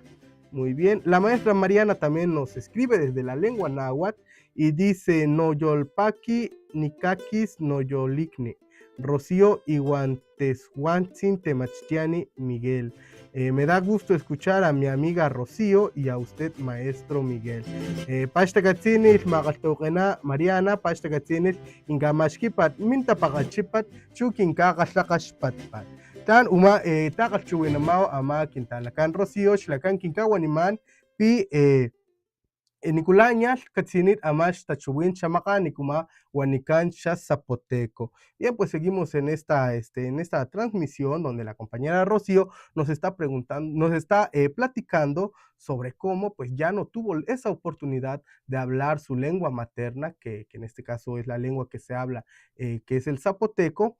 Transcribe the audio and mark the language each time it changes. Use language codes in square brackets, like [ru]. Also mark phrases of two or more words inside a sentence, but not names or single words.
[es] Muy bien. La maestra Mariana también nos escribe desde la lengua náhuatl y dice: [nah] Noyolpaki, Nikakis, Noyolikni, Rocío Iguanteshuantzin Temachtiani Miguel. [es] Me da gusto escuchar a mi amiga Rocío y a usted, maestro Miguel. [top] Pashtakatzinis, Magaltoquena, Mariana, Pashtakatzinis, Ingamashkipat, Mintapagachipat, Chukinkagaslakashpatpat. Tan uma takalchuwinamao ama kintalakan Rocío, Shlakan Kinkawaniman, pi Nicolás Katzinit Amash Tachuwin Chamaca Nikuma Huanican Zapoteco. [es] Bien, pues seguimos en esta transmisión donde la compañera Rocío nos está platicando sobre cómo pues ya no tuvo esa oportunidad de hablar su lengua materna, que en este caso es la lengua que se habla, que es el zapoteco.